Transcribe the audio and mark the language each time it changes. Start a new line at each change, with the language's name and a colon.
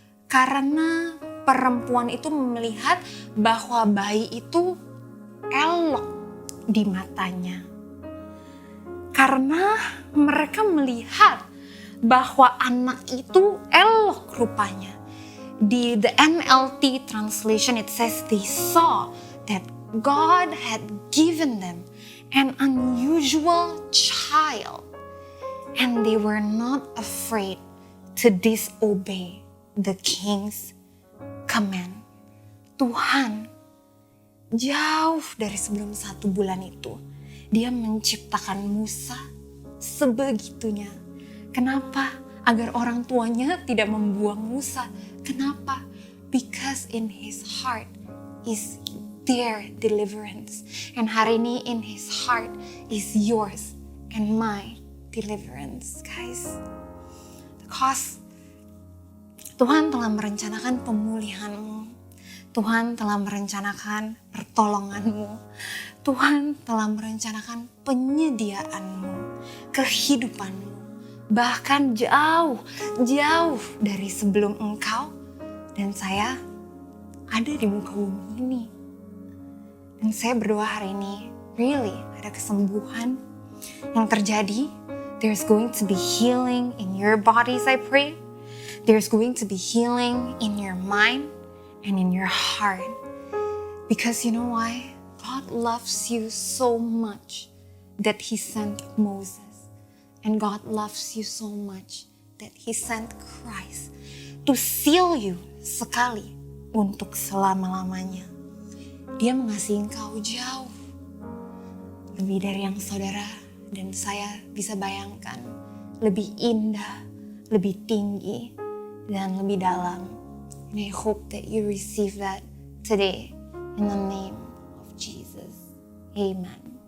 Indonesian: Karena perempuan itu melihat bahwa bayi itu elok di matanya. Karena mereka melihat bahwa anak itu elok rupanya. Di
English: the NLT translation it says they saw that God had given them an unusual child and they were not afraid to disobey the king's command.
Indonesian: Tuhan jauh dari sebelum 1 bulan itu, dia menciptakan Musa sebegitunya. Kenapa? Agar orang tuanya tidak membuang Musa. Kenapa?
English: Because in his heart is their deliverance. And
Indonesian: hari ini
English: in his heart is yours and my deliverance, guys. Because
Indonesian: Tuhan telah merencanakan pemulihanmu. Tuhan telah merencanakan pertolonganmu. Tuhan telah merencanakan penyediaanmu, kehidupanmu. Bahkan jauh dari sebelum engkau dan saya ada di muka bumi ini. Dan saya berdoa hari ini,
English: really
Indonesian: ada kesembuhan yang terjadi.
English: There's going to be healing in your bodies, I pray. There's going to be healing in your mind and in your heart. Because you know why? God loves you so much that He sent Moses. And God loves you so much that He sent Christ to seal you
Indonesian: sekali untuk selama-lamanya. Dia mengasihi engkau jauh lebih dari yang saudara dan saya bisa bayangkan. Lebih indah, lebih tinggi, dan lebih dalam.
English: And I hope that you receive that today in the name of Jesus. Amen.